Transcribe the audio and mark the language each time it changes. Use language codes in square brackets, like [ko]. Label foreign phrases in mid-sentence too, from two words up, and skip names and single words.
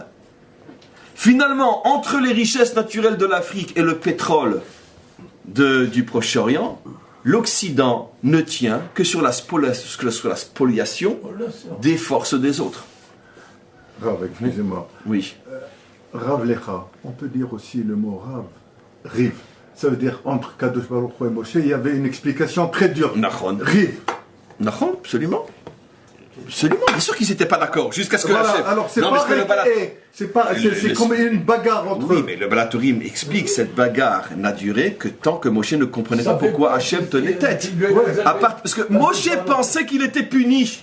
[fr] Finalement, entre les richesses naturelles de l'Afrique et le pétrole du Proche-Orient, l'Occident ne tient que sur la spoliation des forces des autres. Rav, excusez-moi. Oui. [he] רב לך, [fr] on peut dire aussi le mot Rav, Riv. Ça veut dire entre [he] קדוש ברוך הוא [fr] et Moshe, il y avait une explication très dure. Nachon. Riv. Nachon, absolument. Absolument, bien sûr qu'ils n'étaient pas d'accord, jusqu'à ce que voilà, Hachem... alors c'est pas c'est comme une bagarre entre eux. Oui, mais le Balatourim explique cette bagarre n'a duré que tant que Moshe ne comprenait pas pourquoi Hachem tenait tête. Parce que Moshe pensait qu'il était puni.